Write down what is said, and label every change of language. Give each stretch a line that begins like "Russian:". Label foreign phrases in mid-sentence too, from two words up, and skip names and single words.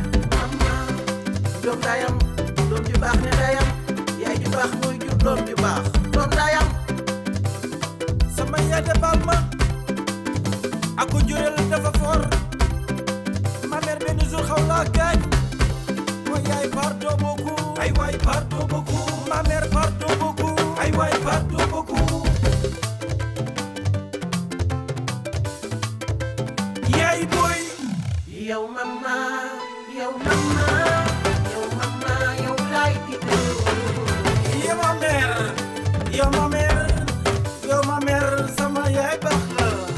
Wolof: Mama, doom ndayam, doom ju baax ne ndayam. Yaay ju baax mooy jur doom ju baax. Doom ndayam. Sama yaay de baal ma. Ak ko jureel dafa foor.
French: Ma mère
Wolof: benn jour xaw laa gaañ. Mooy yaay
French: pardon beaucoup.
Wolof: Ay waay
French: pardon beaucoup. Ma mère pardon beaucoup.
Wolof: Ay waay pardon beaucoup. Yaay booy. Yow mama, yow mama, yow mama, yow laay tiitaroo. Yow
French: ma mère,
Wolof: yow
French: ma mère,
Wolof: yow
French: ma mère,
Wolof: sama yaay baax la.